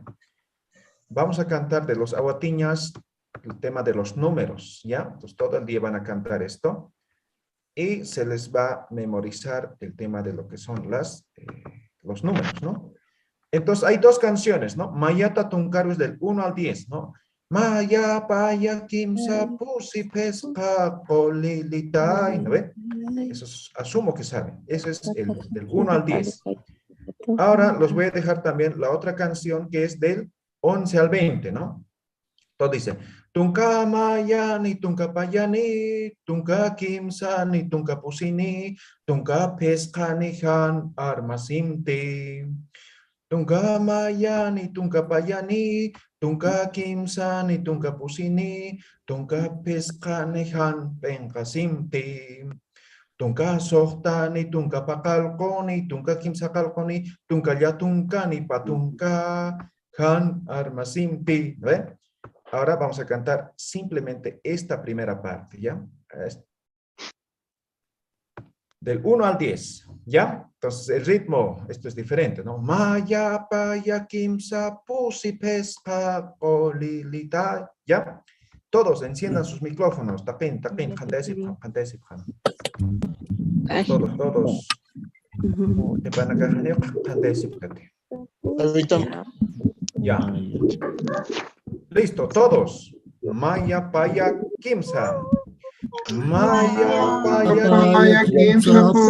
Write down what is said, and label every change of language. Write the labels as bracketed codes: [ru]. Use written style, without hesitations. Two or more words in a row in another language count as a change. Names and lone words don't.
[es] Vamos a cantar de los aguatiñas el tema de los números, ¿ya? Entonces todo el día van a cantar esto y se les va a memorizar el tema de lo que son los números, ¿no? Entonces hay dos canciones, ¿no? [ay] Mayata Tuncaru [es] es del 1 al 10, ¿no? [ay] Maya, paya, kimsa, pusi, pesca, polilitai, [es] ¿no ven? Eso asumo que saben. Ese es el del 1 al 10. Ahora los voy a dejar también la otra canción que es del 11 al 20, ¿no? Entonces dice, [ay] Tunka mayani, tunka payani, tunka kimsani, tunka pusini, tunka peskani han armasimti. Tunka mayani, tunka payani, tunka kimsani, tunka pusini, tunka peskani han penkasimti. Tunka sohtani, tunka pakalkoni, tunka kimsakalkoni, tunka yatunkani, patunka han armasimti. [es] ¿Ven? Ahora vamos a cantar simplemente esta primera parte, ¿ya? Del 1 al 10, ¿ya? Entonces el ritmo, esto es diferente, ¿no? [ay] Maya, paya, kimsa, pusi, pesca, olilita, [es] ¿ya? Todos enciendan sus micrófonos, tapen, jandesip, todos. Te van a cajar, jandesip, ya. Listo, todos. [ay] Maya, paya, kimsa. Maya, paya, kimsa,